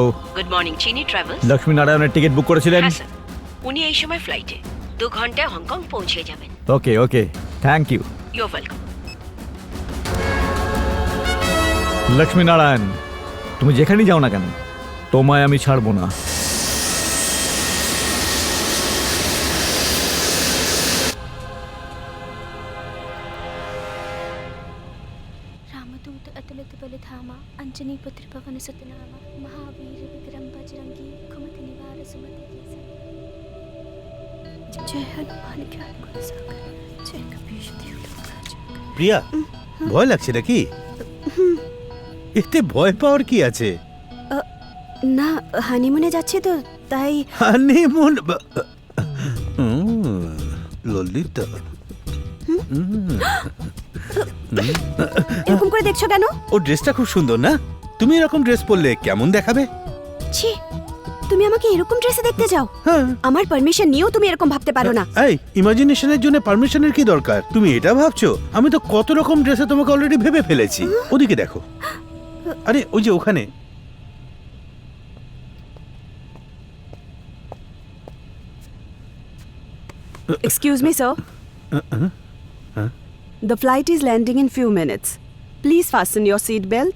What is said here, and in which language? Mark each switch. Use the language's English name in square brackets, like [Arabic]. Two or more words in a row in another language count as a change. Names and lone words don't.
[English] Good morning, Chini Travels. [Bangla] লক্ষ্মী নারায়ণের টিকিট বুক করেছিলেন? হ্যাঁ স্যার, উনি এই সময় ফ্লাইটে 2 ঘন্টায় হংকং পৌঁছে যাবেন। [English] Okay okay, thank you. You welcome. [Bangla] লক্ষ্মী নারায়ণ, তুমি যেখানেই যাও না কেন, তোমায় আমি ছাড়বো না। [Awadhi] रामदूत अतुलित बल धामा अंजनी पुत्र पवन सुत नामा महावीर विक्रम बजरंगी कुमति निवार सुमति के संग। जय हनुमान ज्ञान गुण सागर जय कपीश तिहु लोक राजन। [Bangla] প্রিয়া, ভয় লাগছে নাকি? এতে ভয় পাওয়ার কি আছে? না, হানিমুনে যাচ্ছে তো তাই। হানিমুন? ললিতা, এরকম করে দেখছো কেন? ও ড্রেসটা খুব সুন্দর না? তুমি এরকম ড্রেস পরলে কেমন দেখাবে? ছি, তুমি আমাকে এরকম ড্রেসে দেখতে যাও? হ্যাঁ। আমার পারমিশন নিয়েও তুমি এরকম ভাবতে পারো না। এই ইমাজিনেশনের জন্য পারমিশনের কি দরকার? তুমি এটা ভাবছো? আমি তো কত রকম ড্রেসে তোমাকে অলরেডি ভেবে ফেলেছি। ওদিকে দেখো, আরে ওই যে ওখানে। [English] Excuse me, sir. The flight is landing in few minutes. Please fasten your seat belt.